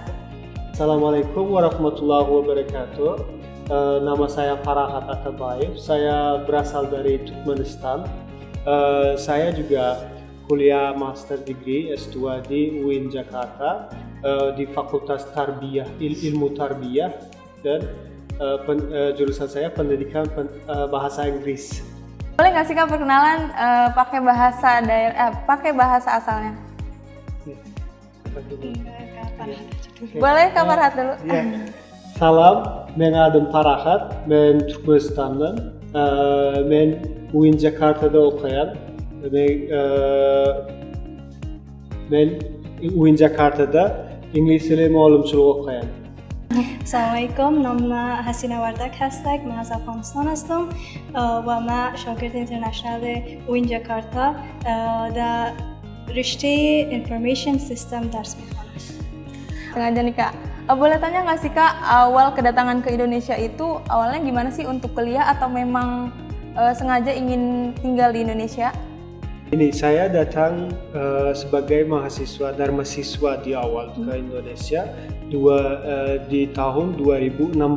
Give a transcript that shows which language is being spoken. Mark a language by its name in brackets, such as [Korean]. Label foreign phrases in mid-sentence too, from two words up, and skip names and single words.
[Arabic] السلام عليكم ورحمة الله وبركاته, [Indonesian] nama saya Farahat Atabayev, saya berasal dari Turkmenistan, saya juga kuliah [English] Master Degree [Indonesian] S2 di UIN Jakarta di Fakultas Tarbiyah, Ilmu Tarbiyah, dan jurusan saya pendidikan bahasa Inggris. Boleh nggak sih Kak perkenalan pakai bahasa asalnya? Boleh Kak Farhat dulu. Ya. [Turkish] Salam, mengadım Farhat, ben Türkmenistan'dan, ben UIN Jakarta'da okuyan, ben UIN Jakarta'da İngiliz dili muallimçilik okuyan. [Indonesian] Assalamualaikum, nama Hasina Wartak hastag, [Persian] من از افغانستان هستم و من شاگرد اینترنشنال UIN Jakarta در رشته [English] Information System [Persian] درس میخوانم. [Indonesian] Sengaja nih Kak. Boleh tanya nggak sih Kak, awal kedatangan ke Indonesia itu awalnya gimana sih untuk kuliah atau memang sengaja ingin tinggal di Indonesia? Ini saya datang sebagai Dharma siswa di awal ke Indonesia di tahun 2016.